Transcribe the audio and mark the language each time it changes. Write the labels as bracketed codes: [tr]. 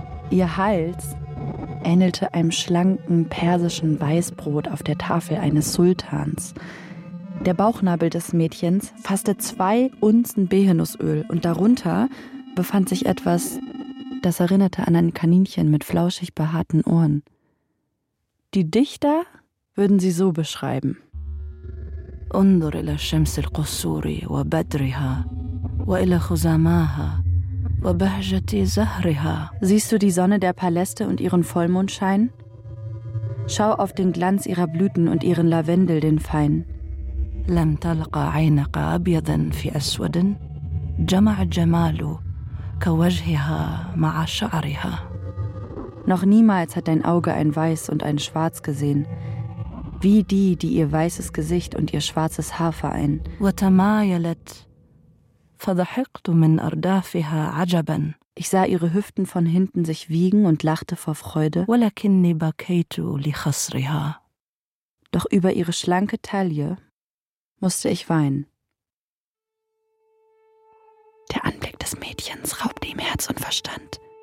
[de] Ihr Hals ähnelte einem schlanken persischen Weißbrot auf der Tafel eines Sultans. Der Bauchnabel des Mädchens fasste 2 Unzen Behenussöl und darunter befand sich etwas, das erinnerte an ein Kaninchen mit flauschig behaarten Ohren. Die Dichter würden sie so beschreiben. [ar] انظر إلى شمس القصور وبدرها وإلى خزاماها وبهجة زهرها. [de] Siehst du die Sonne der Paläste und ihren Vollmondschein? Schau auf den Glanz ihrer Blüten und ihren Lavendel, den Fein. [ar] لم تلقى عينك أبيضا في أسود جمع الجمال كوجهها مع شعرها. [de] Noch niemals hat dein Auge ein Weiß und ein Schwarz gesehen, wie die, die ihr weißes Gesicht und ihr schwarzes Haar vereinen. [ar] وتمايلت فضحكت من أردافها عجبا. [de] Ich sah ihre Hüften von hinten sich wiegen und lachte vor Freude. [ar] ولكني بكيت لخصرها. [de] Doch über ihre schlanke Taille musste ich weinen. Der Anblick des Mädchens raubte ihm Herz und Verstand.